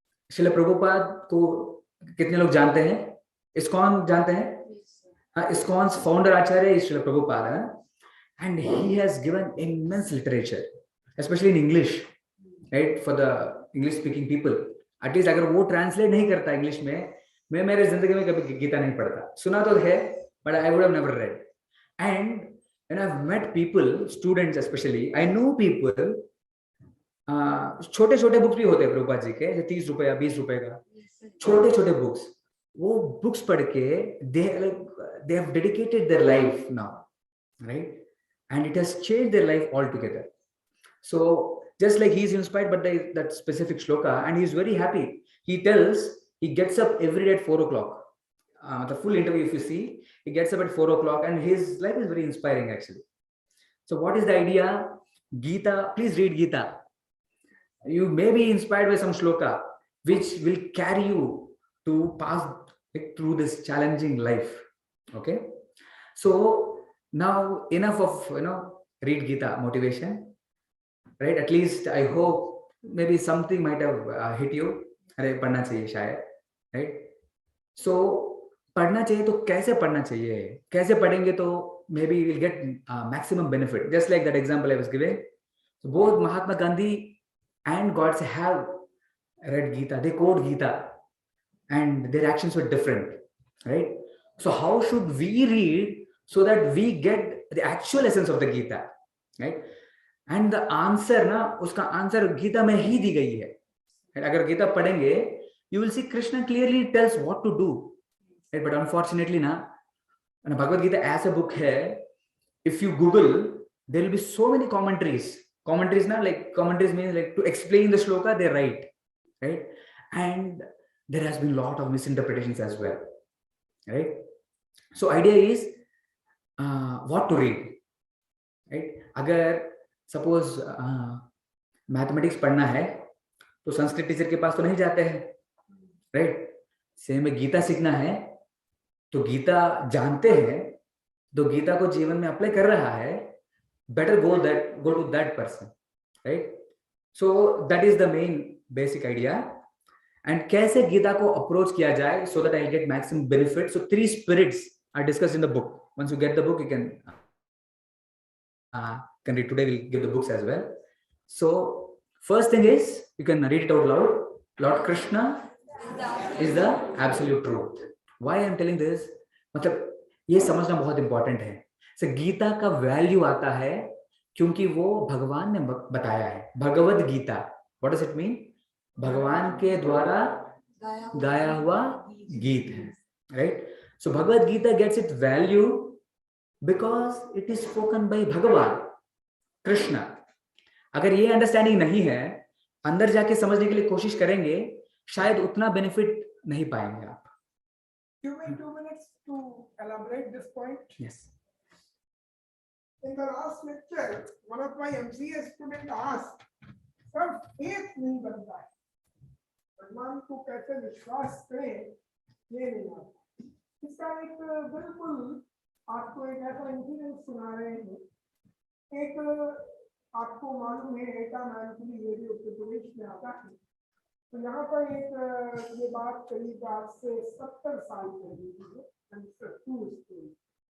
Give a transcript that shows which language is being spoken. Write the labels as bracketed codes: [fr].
[hi] श्रील प्रभुपाद को कितने लोग जानते हैं? इस्कॉन जानते हैं? [en] ISKCON's founder Acharya is Srila Prabhupada, and he has given immense literature, especially in English, right, for the English speaking people. At least [hi] अगर वो translate नहीं करता English में, मैं मेरे जिंदगी में कभी गीता नहीं पढ़ता. सुना तो है, [en] but I would have never read. And when I've met people, students especially, I know people, [hi] छोटे छोटे बुक्स भी होते हैं प्रभुपाद जी के, 30 रुपया 20 रुपए का, छोटे छोटे बुक्स. वो बुक्स पढ़ के [en] they have dedicated their life now, right, and it has changed their life altogether. So just like he's inspired by that specific shloka, and he's very happy. He tells he gets up every day at 4 o'clock. The full interview, if you see, he gets up at 4 o'clock, and his life is very inspiring actually. So what is the idea? Gita, please read Gita. You may be inspired by some shloka which will carry you to pass through this challenging life. Okay, so now enough of read Gita motivation, right? At least I hope maybe something might have hit you. [hi] अरे पढ़ना चाहिए शायद, right? So पढ़ना चाहिए तो कैसे पढ़ना चाहिए? कैसे पढ़ेंगे तो [en] maybe we'll get maximum benefit. Just like that example I was giving. So both Mahatma Gandhi and Godse have read Gita. They quote Gita, and their actions were different, right? So how should we read so that we get the actual essence of the Gita, right? And the answer [hi] ना, उसका answer Gita में ही दी गई है. अगर गीता पढ़ेंगे, [en] you will see Krishna clearly tells what to do, right? But unfortunately ना, Bhagavad Gita as a book है, if you Google, there will be so many commentaries. Commentaries ना, like commentaries means like to explain the shloka they write, right? And there has been a lot of misinterpretations as well, right? So idea is what to read, right? [hi] अगर suppose mathematics पढ़ना है तो Sanskrit teacher के पास तो नहीं जाते हैं, right? Same में गीता सीखना है तो गीता जानते हैं, तो गीता को जीवन में अप्लाई कर रहा है, [en] better go to that person, [hi] right? [en] So that is the main basic idea. And [hi] कैसे गीता को approach किया जाए [en] so that I'll get maximum benefit. So 3 spirits are discussed in the book. Once you get the book, you can read. Today we'll give the books as well. So first thing is, you can read it out loud. Lord Krishna is the absolute truth. Why I'm telling this? [hi] मतलब ये समझना बहुत important है. So Gita का value आता है क्योंकि वो भगवान ने बताया है. [en] Bhagavad Gita. What does it mean? [hi] भगवान के द्वारा गाया हुआ गीत है, right? [en] So Bhagavad Gita gets its value because it is spoken by Bhagavan, Krishna. [hi] अगर ये अंडरस्टैंडिंग नहीं है, अंदर जाके समझने के लिए कोशिश करेंगे, शायद उतना बेनिफिट नहीं पाएंगे आप. [en] Give me 2 minutes to elaborate this point. Yes. In the last lecture, one of my MCA students asked, "Sir, faith [hi] नहीं बनता है, भगवान को कैसे विश्वास करें, ये नहीं आता." इसका एक बिल्कुल आपको एक ऐसा इंसिडेंट सुना रहे हैं. एक आपको मालूम है एटा मैनपुरी एरिया उत्तर प्रदेश में आता है. तो यहाँ पर एक ये बात करीब आज से 70 साल पहले की है.